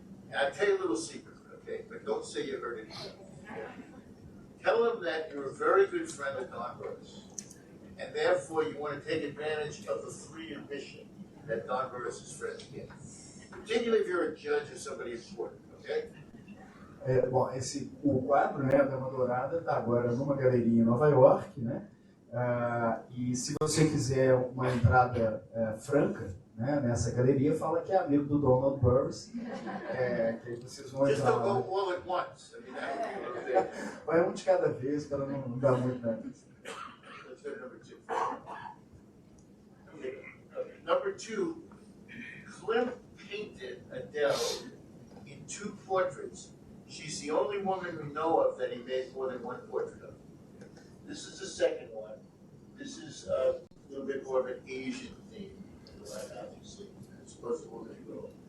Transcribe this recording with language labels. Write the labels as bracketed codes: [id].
[en] And I'll tell you a little secret, okay? But don't say you heard it here. Tell him that you're a very good friend of Don Burris. and therefore you want to take advantage of the free admission that Don Burris' friends get. Particularly if you're a judge or somebody important, okay? [pt] Bom, o quadro, né, a Dama Dourada está agora numa galeria em Nova York, né? E se você quiser uma entrada franca, né, nessa galeria, fala que é amigo do Donald Burris, que aí vocês vão [en] Just [pt] entrar [en] don't [pt] lá. [en] go all at once. I mean, that [pt] Vai um de cada vez para não dar muito, né? [en] Let's go to number 2. Okay. Number 2, Klimt painted Adele in 2 portraits. She's the only woman we know of that he made more than 1 portrait of. This is the second one. This is a little bit more of an Asian theme, obviously, as opposed to woman and girl.